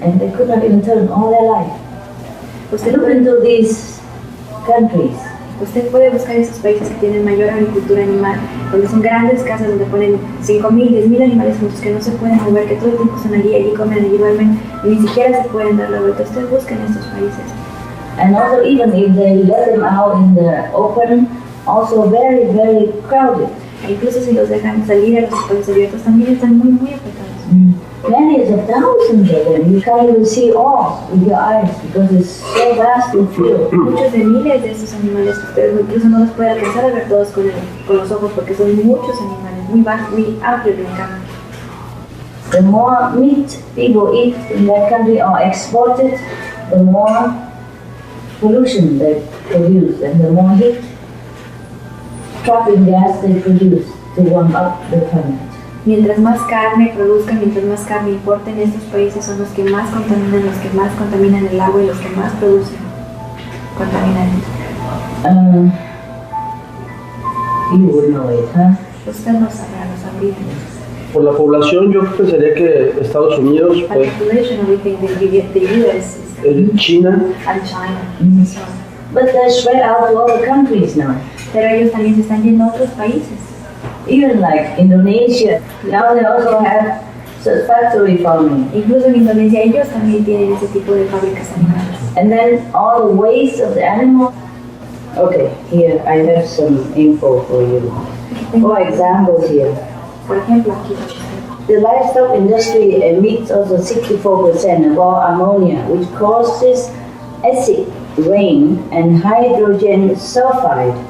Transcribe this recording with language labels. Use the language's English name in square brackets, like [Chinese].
[English] And they could not even turn all their life. Look into these countries. [Spanish] Usted puede buscar esos países que tienen mayor agricultura animal, donde son grandes casas donde ponen 5.000, 10.000 animales juntos que no se pueden mover, que todo el tiempo están allí comen, allí duermen, y ni siquiera se pueden dar la vuelta. Usted busca en estos países. [English] And also even if they let them out in the open, also very, very crowded. [Spanish] E incluso si los dejan salir a los espacios abiertos, también están muy, muy afectados. [English] Millions of thousands of them. You can't even see all with your eyes because it's so vast and full. [Spanish] Muchos de miles de estos animales que ustedes incluso no los pueden alcanzar a ver todos con los ojos porque son muchos animales, muy vastos, muy amplios en cambio. [English] The more meat people eat in that country or exported, the more pollution they produce and the more heat trapping gas they produce to warm up the planet. [Spanish] Mientras más carne produzcan, mientras más carne importen, estos países son los que más contaminan el agua y los que más producen contaminantes. [English] You would know it, huh? [Spanish] Usted lo sabrá, lo sabría. Por la población, yo pensaría que Estados Unidos, [English] By [Spanish] pues, [English] population, we think the US is China, and China. So, But they're spread out to other countries now. [Spanish] pero ellos también se están yendo a otros países. [English] Even like Indonesia, now they also have factory farming. [Spanish] Incluso en Indonesia ellos también tienen ese tipo de fábricas animales. [English] And then all the waste of the animal. Okay, here I have some info for you. For examples here. [Spanish] Por ejemplo, aquí [English] The livestock industry emits also 64% of all ammonia, which causes acid rain and hydrogen sulfide.